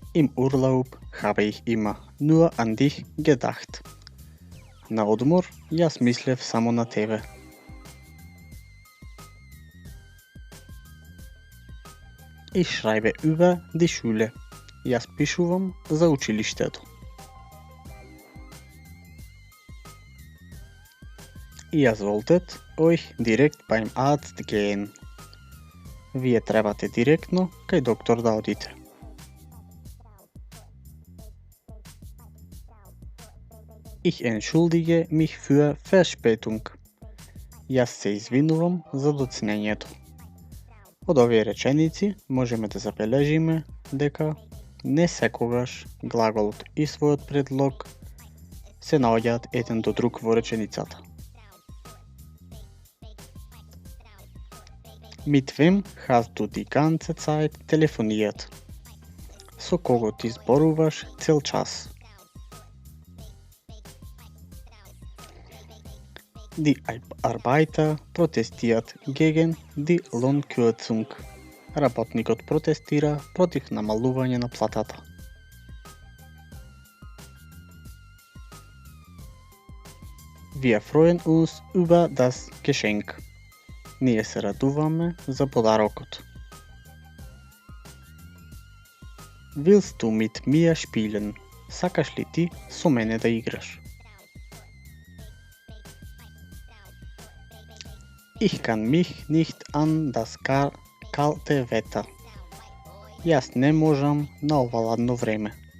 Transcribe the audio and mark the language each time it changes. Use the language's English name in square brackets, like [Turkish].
[German] Im Urlaub habe ich immer nur an dich gedacht. [Macedonian] На одмор јас мислев само на тебе. [German] Ich schreibe über die Schule. [Macedonian] Јас пишувам за училиштето. [German] Ihr solltet euch direkt beim Arzt gehen. [Macedonian] Вие требате директно кај доктор да одите. [German] Ich entschuldige mich für Verspätung. [Macedonian] Јас се извинувам за доцнењето. Од овие реченици можеме да забележиме дека не секогаш глаголот и својот предлог се наоѓаат еден до друг во реченицата. [German] Mit wem hast du die ganze Zeit telefoniert? [Macedonian] Со кого ти зборуваш цел час? [German] Die Arbeiter protestiert gegen die Lohnkürzung. [Macedonian] Работникот протестира против намалување на платата. [German] Wir freuen uns über das Geschenk. [Macedonian] Ние се радуваме за подарокот. [German] Willst du mit mir spielen? [Macedonian] Сакаш ли ти со мене да играш? [German] Ich kann mich nicht an das kalte Wetter. [Macedonian] Јас не можам на ова ладно време.